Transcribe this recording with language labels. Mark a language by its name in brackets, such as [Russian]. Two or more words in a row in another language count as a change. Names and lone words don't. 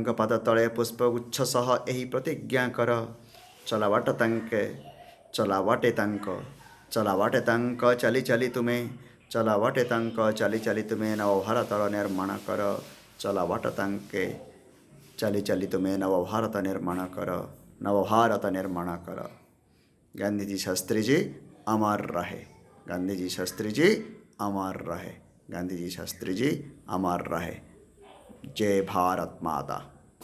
[Odia] ପାଦ ତଳେ ପୁଷ୍ପଗୁଚ୍ଛ ସହ ଏହି ପ୍ରତିଜ୍ଞା କର ଚଲାବାଟ ତାଙ୍କେ ଚଲାବାଟେ ତାଙ୍କ ଚଲାବାଟେ ତାଙ୍କ ଚାଲି ଚାଲି ତୁମେ ଚଲାବାଟେ ତାଙ୍କ ଚାଲି ଚାଲି ତୁମେ ନବଭାରତର ନିର୍ମାଣ କର ଚଲାବାଟ ତାଙ୍କେ ଚାଲି ଚାଲି ତୁମେ ନବଭାରତ ନିର୍ମାଣ କର ନବଭାରତ ନିର୍ମାଣ କର ଗାନ୍ଧିଜୀ ଶାସ୍ତ୍ରୀଜୀ [Hindi] अमर रहे गांधीजी शास्त्री जी अमर रहे गांधीजी शास्त्री जी अमर रहे जय भारत माता।